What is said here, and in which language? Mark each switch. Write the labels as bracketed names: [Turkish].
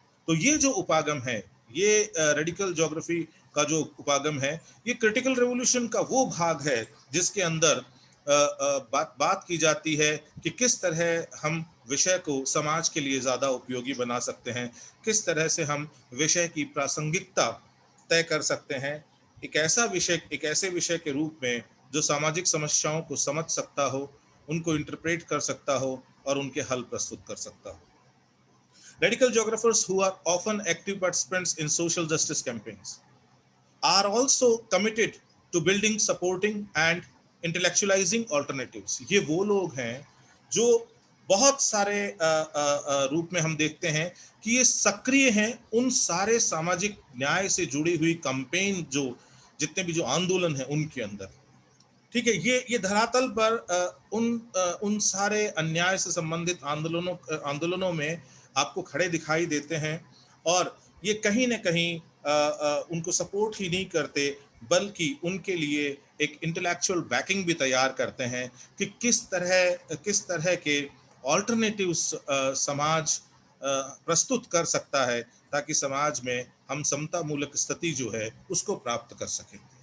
[Hindi] तो ये जो उपागम है, ये रेडिकल ज्योग्राफी का जो उपागम है, ये क्रिटिकल रेवोल्यूशन का वो भाग है जिसके अंदर बात की जाती है कि किस तरह हम विषय को समाज के लिए ज़्यादा उपयोगी बना सकते हैं, किस तरह से हम विषय की प्रासंगिकता तय कर सकते हैं, एक ऐसे विषय के रूप में जो सामाजिक समस्याओं को समझ सकता हो, उनको इंटरप्रेट कर सकता हो और उनके हल प्रस्तुत कर सकता हो। [English] Radical geographers, who are often active participants in social justice campaigns, are also committed to building, supporting and intellectualizing alternatives. [Hindi] ये वो लोग हैं जो बहुत सारे रूप में हम देखते हैं कि ये सक्रिय हैं उन सारे सामाजिक न्याय से जुड़ी हुई कैंपेन, जो जितने भी जो आंदोलन है उनके अंदर। ठीक है, ये धरातल पर उन सारे अन्याय से संबंधित आंदोलनों में आपको खड़े दिखाई देते हैं, और ये कहीं न कहीं उनको सपोर्ट ही नहीं करते, बल्कि उनके लिए एक इंटेलेक्चुअल बैकिंग भी तैयार करते हैं कि किस तरह के ऑल्टरनेटिव्स समाज प्रस्तुत कर सकता है, ताकि समाज में हम समता मूलक स्थिति जो है उसको प्राप्त कर सकें।